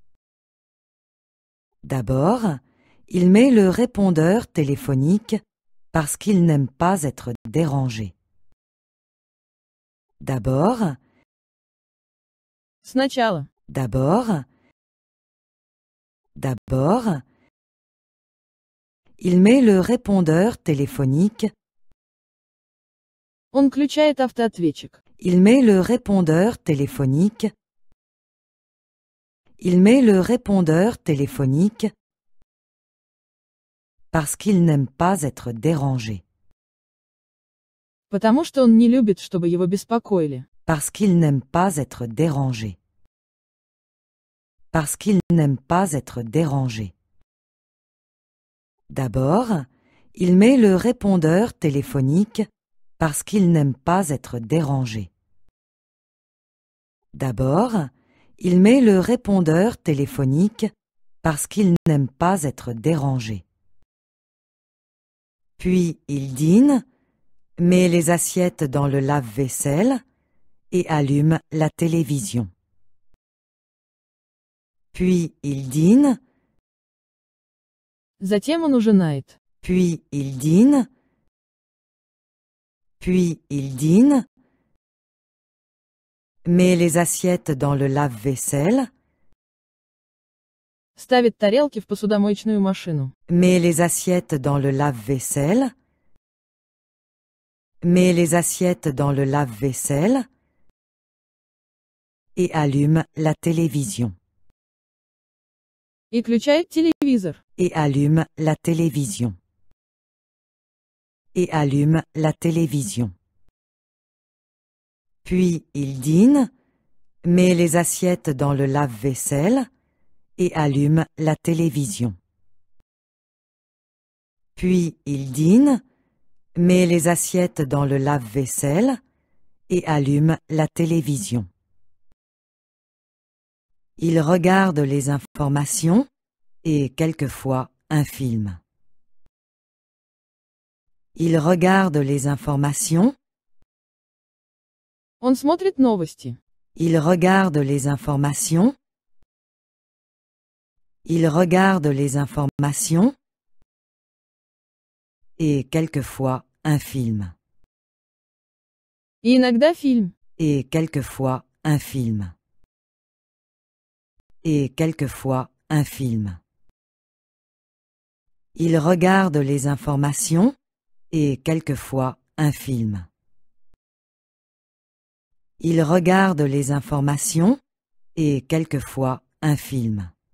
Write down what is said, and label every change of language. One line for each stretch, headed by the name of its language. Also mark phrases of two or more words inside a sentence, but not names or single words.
French: D'abord, il met le répondeur téléphonique parce qu'il n'aime pas être dérangé. D'abord,
Russian: Сначала,
French: il met le répondeur téléphonique,
Russian: он включает автоответчик.
French: il met le répondeur téléphonique, parce qu'il n'aime pas être dérangé.
Russian: Потому что он не любит, чтобы его беспокоили.
French: Parce qu'il n'aime pas être dérangé. Parce qu'il n'aime pas être dérangé. D'abord, il met le répondeur téléphonique parce qu'il n'aime pas être dérangé. D'abord, il met le répondeur téléphonique parce qu'il n'aime pas être dérangé. Puis il dîne, met les assiettes dans le lave-vaisselle et allume la télévision. Puis il dîne,
Russian: Затем он ужинает.
French: puis il dîne, puis il dîne, met les assiettes dans le lave-vaisselle,
Russian: Ставит тарелки в посудомоечную машину.
French: met les assiettes dans le lave-vaisselle, met les assiettes dans le lave-vaisselle et allume la télévision.
Russian: И включает телевизор.
French: Et allume la télévision. Et allume la télévision. Puis il dîne, met les assiettes dans le lave-vaisselle et allume la télévision. Puis il dîne, met les assiettes dans le lave-vaisselle et allume la télévision. Il regarde les informations et quelquefois un film. Il regarde les informations,
Russian: Он смотрит новости.
French: il regarde les informations, il regarde les informations et quelquefois un film.
Russian: И иногда фильм.
French: Et quelquefois un film. Et quelquefois un film. Il regarde les informations et quelquefois un film. Il regarde les informations et quelquefois un film.